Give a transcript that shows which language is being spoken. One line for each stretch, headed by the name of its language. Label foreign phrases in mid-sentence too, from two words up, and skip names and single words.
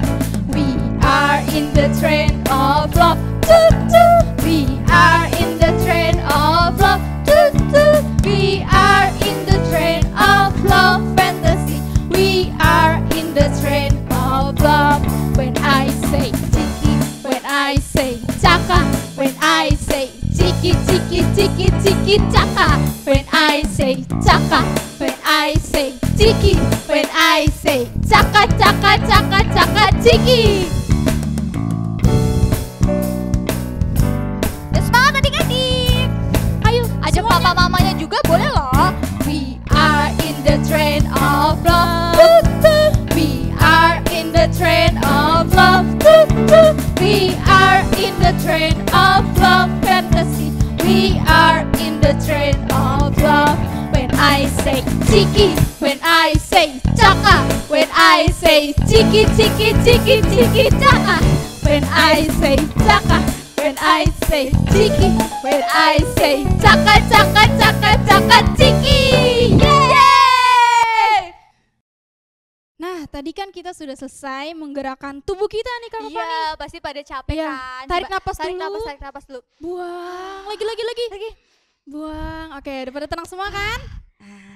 English: We are in the train of love. Toot toot. We are in the train of love. Toot toot. We are in the train of love fantasy. We are in the train of love. When I say chiki, when I say chaka, when I say chiki chiki chiki chiki chaka, when I say chaka, when I say chiki, when I say chaka chaka chaka chaka chiki.
Indonesian: Semangat adik-adik. Ayo, ajak papa mamanya juga boleh loh.
English: We are in the train of love. We are in the train of love. We are in the train of love fantasy. We are in the train of love. When I say chiki, when I say chaka, when I say chiki chiki chiki chiki chaka, when I say chaka, when I say chiki, when I say chaka chaka chaka chaka chiki. Yeay!
Indonesian: Nah, tadi kan kita sudah selesai menggerakkan tubuh kita nih Kak Fani. Iya, pasti pada capek Iya, kan. tarik Coba, napas tarik dulu. napas, tarik napas dulu. Buang, lagi. Buang. Oke, udah pada tenang semua kan? Nah,